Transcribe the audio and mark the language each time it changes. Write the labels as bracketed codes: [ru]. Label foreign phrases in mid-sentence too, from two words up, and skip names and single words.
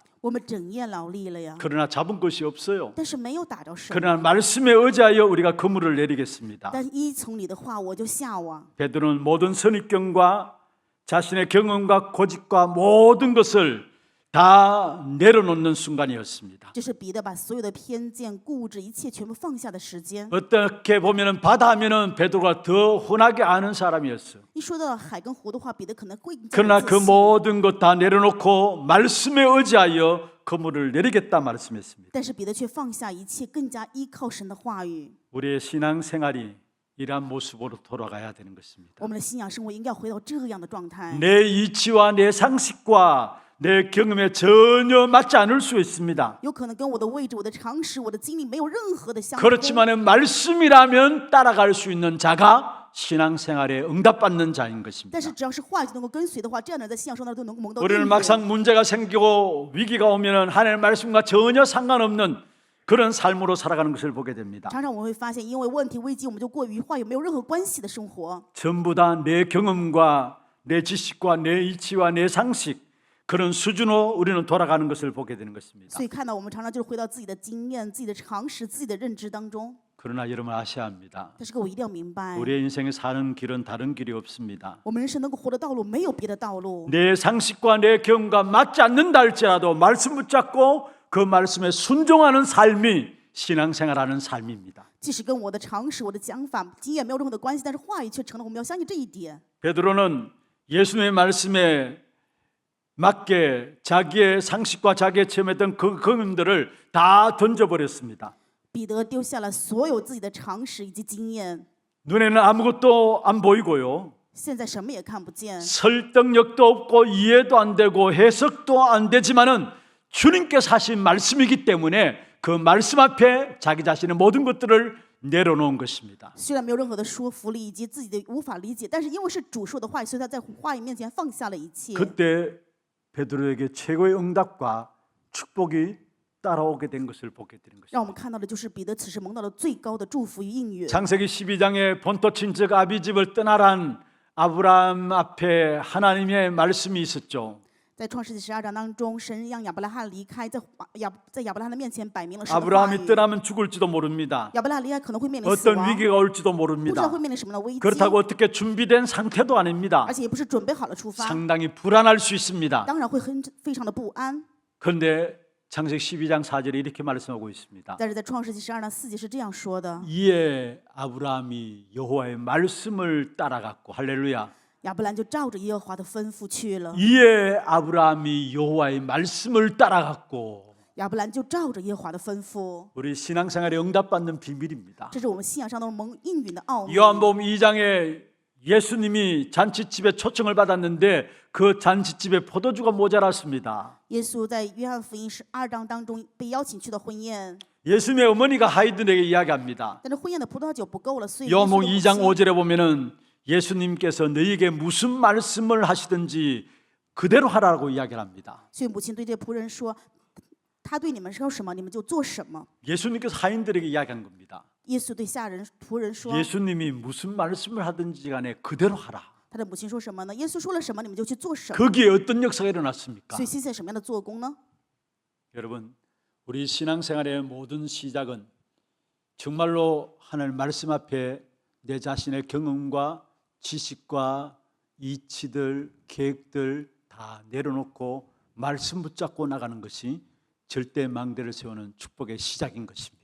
[zh] 我们整夜劳力了呀， [ko] 그러나 잡은 것이 없어요. [zh] 但是没有打着什么。 [ko] 그러나 말씀에 의지하여 우리가 그물을 내리겠습니다. [zh] 但依从你的话，我就下网。 [ko] 베드로는 모든 선입견과 자신의 경험과 고집과 모든 것을 다 내려놓는 순간이었습니다. [zh] 这是彼得把所有的偏见、固执一切全部放下的时间。 [ko] 어떻게 보면은 바다 하면은 베드로가 더 흔하게 아는 사람이었어요. [zh] 一说到海跟湖的话，彼得可能会更加 [ko] 그러나 [zh] 自 [ko] 그 [zh] 信 [ko] 모든 것 다 내려놓고 말씀에 의지하여 그물을 내리겠다 말씀했습니다. [zh] 但是彼得却放下一切，更加依靠神的话语。 [ko] 우리의 신앙 생활이 이러한 모습으로 돌아가야 되는 것입니다. [zh] 我们的信仰生活应该要回到这样的状态。 [ko] 내 이치와 내 상식과 내 경험에 전혀 맞지 않을 수 있습니다. [zh] 有可能跟我的位置、我的常识、我的经历没有任何的相同。 [ko] 그렇지만 말씀이라면 따라갈 수 있는 자가 신앙생활에 응답받는 자인 것입니다. [zh] 但是只要是话语能够跟随的话，这样的人在信仰生活当中都能够蒙到应 [ko] 우리는 [zh] 允。 [ko] 막상 문제가 생기고 위기가 오면은 하나님의 말씀과 전혀 상관없는 그런 삶으로 살아가는 것을 보게 됩니다. [zh] 常常我们会发现，因为问题危机，我们就过于话语没有任何关系的生活。 [ko] 전부 다 내 경험과 내 지식과 내 이치와 내 상식 그런 수준으로 우리는 돌아가는 것을 보게 되는 것입니다. [zh] 所以看到我们常常就是回到自己的经验、自己的常识、自己的认知当中。 [ko] 그러나 여러분 아셔야 합니다. [zh] 但是各位一定要明白， [ko] 우리의 인생에 사는 길은 다른 길이 없습니다. [zh] 我们人生能够活的道路没有别的道路。 [ko] 내 상식과 내 경험과 맞지 않는다 할지라도 말씀 붙잡고 그 말씀에 순종하는 삶이 신앙생활하는 삶입니다. [zh] 即使跟我的常识、我的讲法、经验没有任何的关系，但是话语却成了我们要相信这一点。 [ko] 베드로는 예수님의 말씀에 맞게 자기의 상식과 자기의 체험했던 그 경험들을 다 던져버렸습니다. [zh] 彼得丢下了所有自己的常识以及经验， [ko] 눈에는 아무것도 안 보이고요. [zh] 现在什么也看不见， [ko] 설득력도 없고 이해도 안 되고 해석도 안 되지만은 주님께서 하신 말씀이기 때문에 그 말씀 앞에 자기 자신의 모든 것들을 내려놓은 것입니다. [zh] 虽然没有任何的说服力以及自己的无法理解，但是因为是主说的话语，所以他在话语面前放下了一切。 [ko] 그때 베드로에게 최고의 응답과 축복이 따라오게 된 것을 보게 되는 [zh] 让我们 [ko] 것입니다. [zh] 看到的就是彼得此时蒙到了最高的祝福与应允。 [ko] 창세기 12장에 본토 친척 아비집을 떠나란 아브라함 앞에 하나님의 말씀이 있었죠. [zh] 在创世纪12章当中，神让亚伯拉罕离开，在亚伯拉罕的面前摆明了神的话 [ko] 아브라함이 [zh] 语。 [ko] 떠나면 죽을지도 모릅니다. [zh] 亚伯拉罕离开可能会面临死 [ko] 어떤 [zh] 亡， [ko] 위기가 올지도 [zh] 不知道 [ko] 모릅니다. [zh] 会面临什么样的危机， [ko] 그렇다고 어떻게 준비된 상태도 아닙니다. [zh] 而且也不是准备好了出发， [ko] 상당히 불안할 수 있습니다. [zh] 当然会非常的不安。 [ko] 그런데 창세기 12장 4절에 이렇게 말씀하고 있습니다. [zh] 但是在创世纪12章4节是这样说的： [ko] 이에 아브라함이 여호와의 말씀을 따라갔고 할렐루야. [zh] 亚伯兰就照着耶和华的吩咐去了。 [ko] 이에 아브라함이 여호와의 말씀을 따라갔고 [zh] 亚伯兰就照着耶和华的吩咐， [ko] 우리 신앙생활에 응답받는 비밀입니다. [zh] 这是我们信仰上的蒙应允的奥秘。 [ko] 요한복음 2장에 예수님이 잔치집에 초청을 받았는데 그 잔치집에 포도주가 모자랐습니다. [zh] 耶稣在约翰福音12章当中被邀请去的婚宴， [ko] 예수님의 어머니가 하이든에게 이야기합니다. [zh] 但是婚宴的葡萄酒不够了，所以耶稣的 [ko] 요한복음 [zh] 母 [ko] 2장 [zh] 亲 [ko] 5절에 보면은 예수님께서 너희에게 무슨 말씀을 하시든지 그대로 하라고 이야기를 합니다. [zh] 所以母亲对这仆人说：“他对你们说什么，你们就做什么。 [ko] 예수님께서 하인들에게 이야기한 겁니다. ” [zh] 耶稣对下人仆人说 [ko] 예수님이 무슨 말씀을 하든지 간에 그대로 하라. [zh] 他的母亲说什么呢？耶稣说了什么，你们就去做什么。 [ko] 거기에 어떤 역사가 일어났습니까? [zh] 所以现在什么样的做工呢？ [ko] 여러분, 우리 신앙생활의 모든 시작은 정말로 하나님 말씀 앞에 내 자신의 경험과 지식과 이치들, 계획들 다 내려놓고 말씀 붙잡고 나가는 것이 절대 망대를 세우는 축복의 시작인 것입니다.